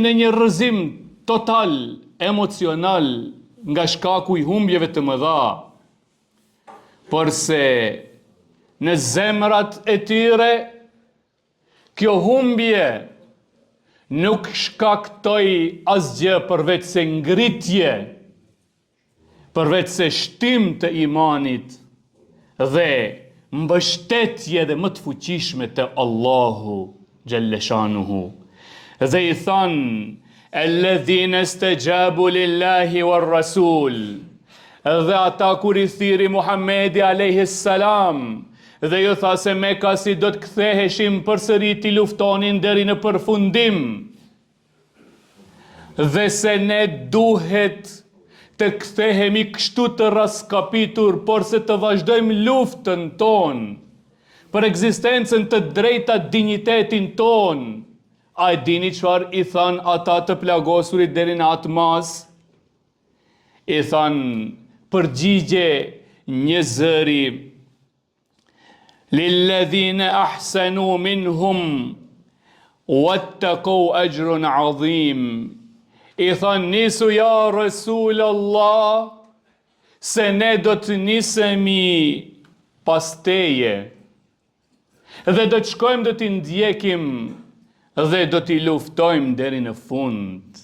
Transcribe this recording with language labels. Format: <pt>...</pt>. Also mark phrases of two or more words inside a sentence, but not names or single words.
<sq>në një rrëzim total emocional nga shkaku i humbjeve të mëdha, përse në zemrat e tyre kjo humbje nuk shkaktoi asgjë përveç se ngritje, përveç se shtim të imanit dhe mbështetje dhe më të fuqishme të Allahu</sq> <ar>جل شأنه.</ar> <sq>Dhe i thanë,</sq> <ar>الذين استجابوا لله والرسول.</ar> <sq>Dhe ata kur i thiri Muhamedi</sq> <ar>عليه السلام</ar> <sq>dhe ju tha se Mekasi do të ktheheshin përsëri t'i luftonin deri në përfundim. Dhe se ne duhet të kthehemi kështu të raskapitur, por se të vazhdojmë luftën tonë për ekzistencën të drejta dinjitetin tonë. A e dini çfarë i than ata të plagosurit deri në atë mas? I than përgjigje një zëri:</sq> <ar>للذين أحسنوا منهم واتقوا أجر عظيم.</ar> <sq>I than nisu</sq> <ar>يا رسول الله,</ar> <sq>se ne do të nisemi pas teje dhe do të shkojmë, do t'i ndjekim dhe do t'i luftojmë deri në fund.</sq>